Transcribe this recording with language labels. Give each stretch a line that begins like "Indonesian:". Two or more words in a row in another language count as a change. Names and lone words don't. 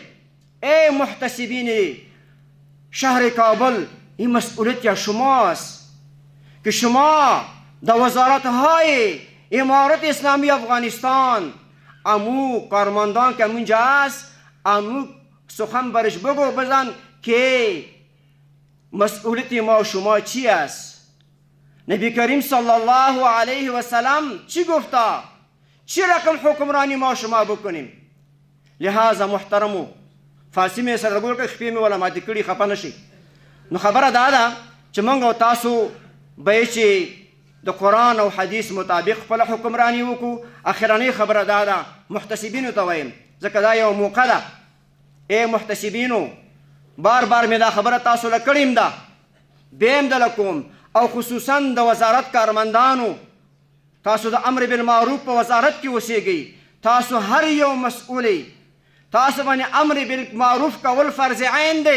Persian: ای محتسبین شهر کابل، این مسئولیت شماست که شما در وزارتهای امارت اسلامی افغانستان امو کارمندان که منجا است امو سخن برش بگو بزن که مسئولیت ما و شما چی است. نبی کریم صلی الله علیه و سلم چی گفته؟ چی رقم حکمرانی ما و شما بکنیم؟
Pashto: لہذا محترمو فارسی می سره ګور کې خپې مې ولا ماتې کړي خفه نشي. نو خبره دا ده چې موږ او تاسو به چې د قرآن او حدیث مطابق خپله حکمرانی وکړو. اخرنۍ خبره دا ده محتسبینو ته وایم ځکه دا یو موقع ده اے محتسبینو بار بار مې دا خبره تاسو له کړې ده، بیا هم دله کوم، او خصوصا د وزارت کارمندانو، تاسو د امر بالمعروف په وزارت کې اوسېږئ، تاسو هر یو مسؤلی، تاسو باندې امر بالمعروف کول فرض عین دی.